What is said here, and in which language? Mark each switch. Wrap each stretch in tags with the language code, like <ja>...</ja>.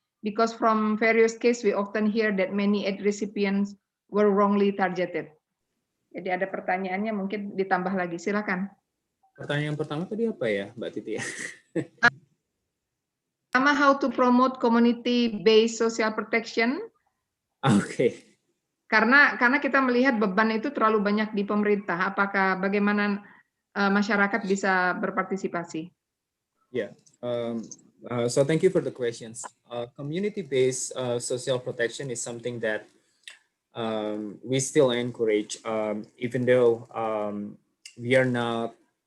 <en>Because from various cases we often hear that many aid recipients were wrongly targeted.</en> <id>Jadi ada pertanyaannya, mungkin ditambah lagi, silakan. Pertanyaan pertama tadi apa ya, Mbak Titi? Pertama,</id> <en>how to promote community-based social protection. Oke.</en> <id>Karena kita melihat beban itu terlalu banyak di pemerintah. Apakah bagaimana masyarakat bisa berpartisipasi? Yeah.</id> <en>So thank you for the questions. Community-based social protection is something that we still encourage, even though we are not.</en>